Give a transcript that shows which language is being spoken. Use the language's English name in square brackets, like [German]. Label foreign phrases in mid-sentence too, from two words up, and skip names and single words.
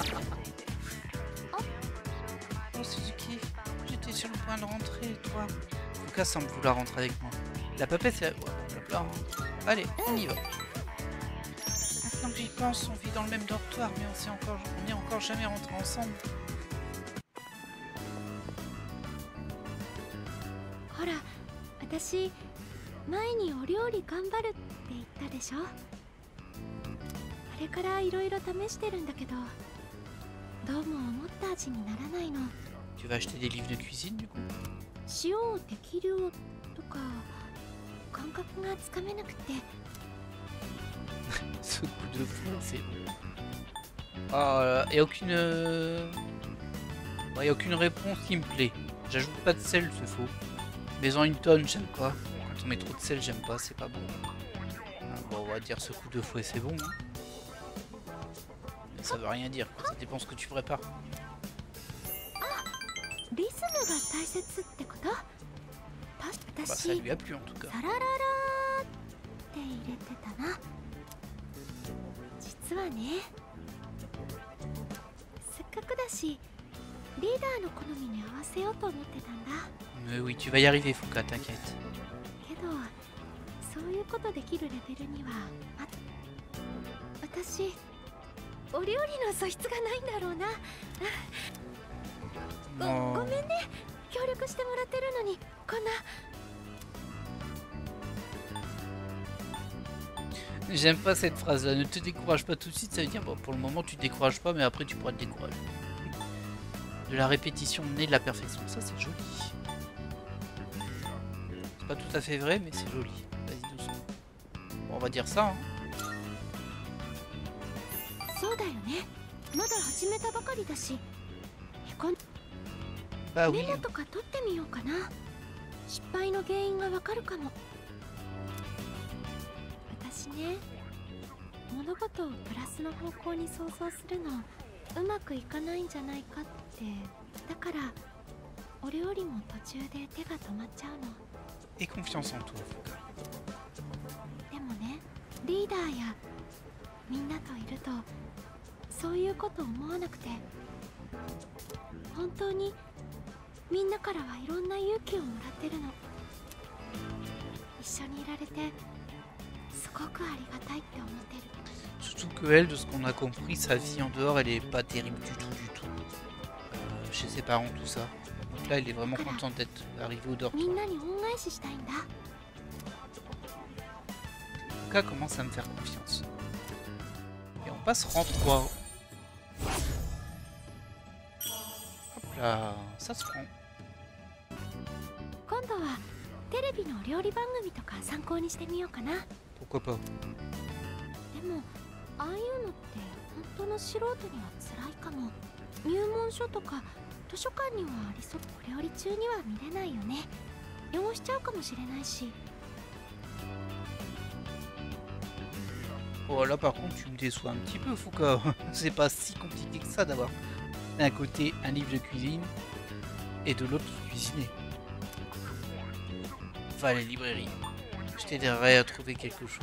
[French] Oh Suzuki, j'étais sur le point de rentrer, toi. Fuka semble vouloir rentrer avec moi. La papesse c'est... Ouais, hein. Allez, on y va. Maintenant que j'y pense, on vit dans le même dortoir, mais on n'est encore jamais rentrés ensemble. [Japanese] Hora, 私前にお料理頑張るって言ったでしょ。あれからいろいろ試してるんだけど、どうも思った味にならないの。 [French] Tu vas acheter des livres de cuisine du coup? [Japanese] 塩を適量とか感覚がつかめなくて。 [French] Ce coup de fouet, c'est bon. Ah, et aucune... y a aucune réponse qui me plaît. J'ajoute pas de sel, c'est faux. Mais-en une tonne, j'aime pas. Quand on met trop de sel, j'aime pas, c'est pas bon. Ah, bon, on va dire ce coup de fouet, c'est bon. Hein. Mais ça veut rien dire, quoi. Ça dépend ce que tu prépares. Bah, ça lui a plu en tout cas. [Japanese] 実はね、せっかくだしリーダーの好みに合わせようと思ってたんだ。 [French] Mais oui, tu vas y arriver, Fuka, t'inquiète. [Japanese] けど、そういうことできるレベルには私、お料理の素質がないんだろうな。ごめんね、協力してもらってるのにこんな。 [French] J'aime pas cette phrase là, ne te décourage pas tout de suite, ça veut dire bon, pour le moment tu te décourages pas mais après tu pourras te décourager. De la répétition naît de la perfection, ça c'est joli. C'est pas tout à fait vrai mais c'est joli, vas-y doucement. Bon, on va dire ça hein. Bah oui. [Japanese] ね、物事をプラスの方向に想像するのうまくいかないんじゃないかって。だからお料理も途中で手が止まっちゃうの。 [French] Et confiance en toi, Fuka. [Japanese] でもね、リーダーやみんなといるとそういうこと思わなくて、本当にみんなからはいろんな勇気をもらってるの。一緒にいられて [French] Surtout que elle, de ce qu'on a compris, sa vie en dehors, elle est pas terrible du tout. Chez ses parents, tout ça. Donc là, elle est vraiment contente d'être arrivée au dortoir. Fuka commence à me faire confiance. Et on passe rang 3. Hop là, ça se prend. [Japanese] テレビの料理番組とか参考にしてみようかな。 [French] Pourquoi pas? [Japanese] でもああいうのって本当の素人には辛いかも。入門書とか図書館にはありそう。お料理中には見れないよね。汚しちゃうかもしれないし。 [French] Oh là par contre tu me déçois un petit peu Fuka. C'est pas si compliqué que ça d'avoir d'un côté un livre de cuisine et de l'autre cuisiner. Va à la librairie. Je t'aiderai à trouver quelque chose.